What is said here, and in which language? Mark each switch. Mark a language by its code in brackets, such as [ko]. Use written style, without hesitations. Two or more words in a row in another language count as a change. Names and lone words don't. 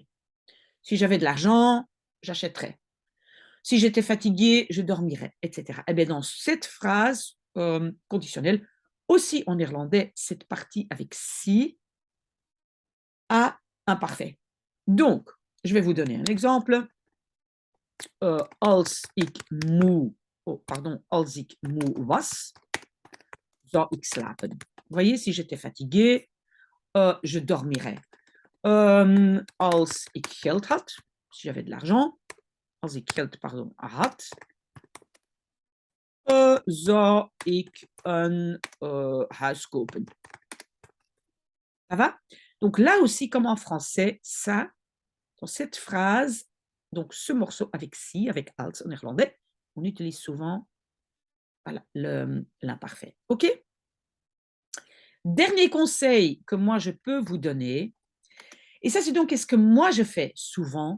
[fr] Si j'avais de l'argent, j'achèterais. Si j'étais fatigué, je dormirais, etc. Et bien dans cette phrase conditionnelle, aussi en néerlandais, cette partie avec si a imparfait. Donc, je vais vous donner un exemple. [nl] Als ik moe, als ik moe was, zou ik slapen. [fr] Vous voyez, si j'étais fatigué, je dormirais. [nl] Als ik geld had, [fr] si j'avais de l'argent, [nl] als ik geld, had, zou ik een huis kopen. [fr] Ça va? Donc là aussi, comme en français, ça, dans cette phrase, donc ce morceau avec si, avec als en néerlandais, on utilise souvent voilà, l'imparfait. OK? Dernier conseil que moi je peux vous donner, et ça c'est donc ce que moi je fais souvent.